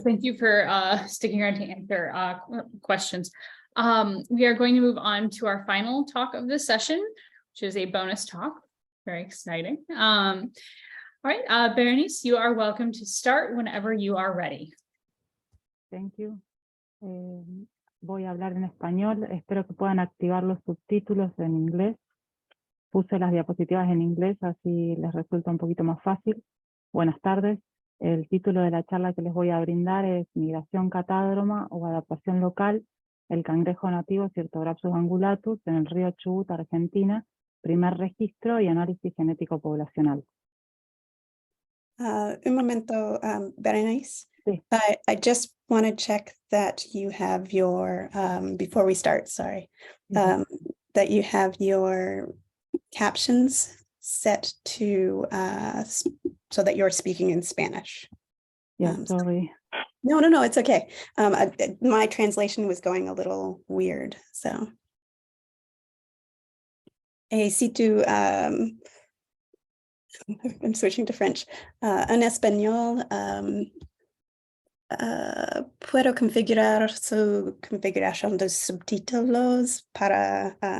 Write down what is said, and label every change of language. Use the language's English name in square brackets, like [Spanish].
[English] Thank you for sticking around to answer questions. We are going to move on to our final talk of this session, which is a bonus talk. Very exciting. All right, Berenice, you are welcome to start whenever you are ready. Thank you. [Spanish] Voy a hablar en español. Espero que puedan activar los subtítulos en inglés. Puse las diapositivas en inglés, así les resulta un poquito más fácil. Buenas tardes. El título de la charla que les voy a brindar es Migración catádroma o adaptación local, el cangrejo nativo Cyrtograpsus angulatus en el río Chubut, Argentina, primer registro y análisis genético poblacional. Un momento, Berenice. Sí. [English] I just want to check that you have your, before we start, sorry, that you have your captions set to, so that you're speaking in Spanish. Yeah, sorry. No, it's okay. My translation was going a little weird, so. [Spanish] Si tu, [English] I'm switching to French. [Spanish] En español, puedo configurar su configuración de subtítulos para